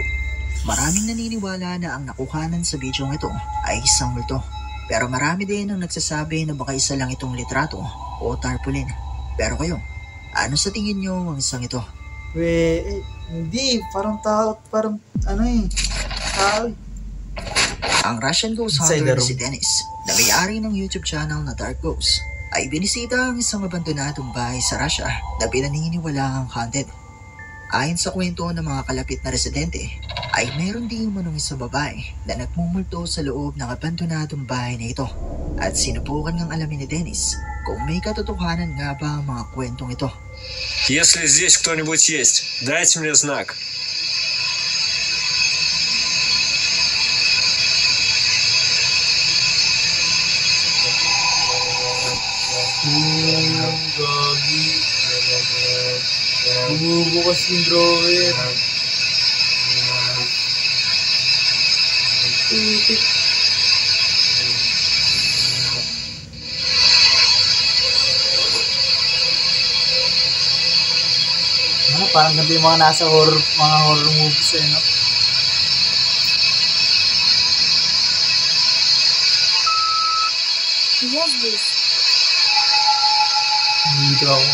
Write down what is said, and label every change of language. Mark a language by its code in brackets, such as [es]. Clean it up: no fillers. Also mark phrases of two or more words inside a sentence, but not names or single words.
[tl] Maraming naniniwala na ang nakuhanan sa video ito ay isang multo. Pero marami din ang nagsasabi na baka isa lang itong litrato o tarpaulin. Pero kayo, ano sa tingin nyo ang isang ito? Hindi, parang tao, parang ano eh, tao. Ang [en] Russian ghost Inside the [tl] hunter na [en] room. [tl] si Dennis na may-ari ng YouTube channel na Dark Ghost, ay binisita ang isang abandonadong bahay sa Russia na pinaniniwalaang haunted. Ayon sa kwento ng mga kalapit na residente, ay meron din umanong isang babae na nagmumulto sa loob ng abandonadong bahay na ito at sinubukan ngang alamin ni Dennis kung may katotohanan nga ba ang mga kwentong ito. [ru] Если здесь кто-нибудь есть, дайте мне знак. [tl] Gagi. Bumubukas yung drawer. Titik. Parang ganda yung mga nasa mga [en] horror movies [tl] eh, no? [ru] Я здесь. [tl] Dito ako.